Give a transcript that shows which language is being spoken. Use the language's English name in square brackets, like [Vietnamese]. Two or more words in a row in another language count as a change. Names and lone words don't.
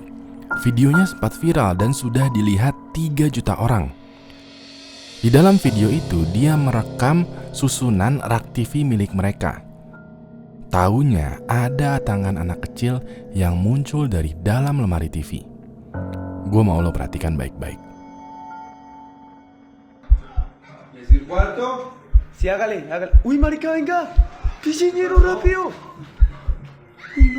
[Indonesian] Videonya sempat viral dan sudah dilihat 3 juta orang. Di dalam video itu, dia merekam susunan rak TV milik mereka. Taunya ada tangan anak kecil yang muncul dari dalam lemari TV. Gue mau lo perhatikan baik-baik. [Spanish] ¿Decir cuánto? Sí, hágale, hágale. Uy, marica, venga. Pichiñero, rápido. Uy, no.